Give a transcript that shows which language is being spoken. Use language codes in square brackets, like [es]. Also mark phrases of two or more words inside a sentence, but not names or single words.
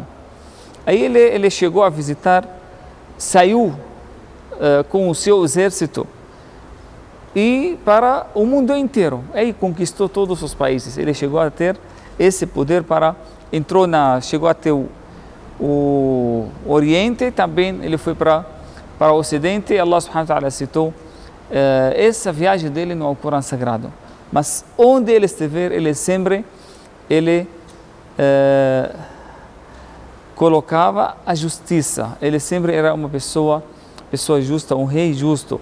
[pt] Aí ele chegou a visitar, saiu com o seu exército e para o mundo inteiro. Aí conquistou todos os países. Ele chegou a ter esse poder chegou até o Oriente, também ele foi para o Ocidente. Allah [ar] سبحانه وتعالى [pt] citou essa viagem dele no Alcorão Sagrado. Mas onde ele estiver, ele sempre colocava a justiça. Ele sempre era uma pessoa justa, um rei justo.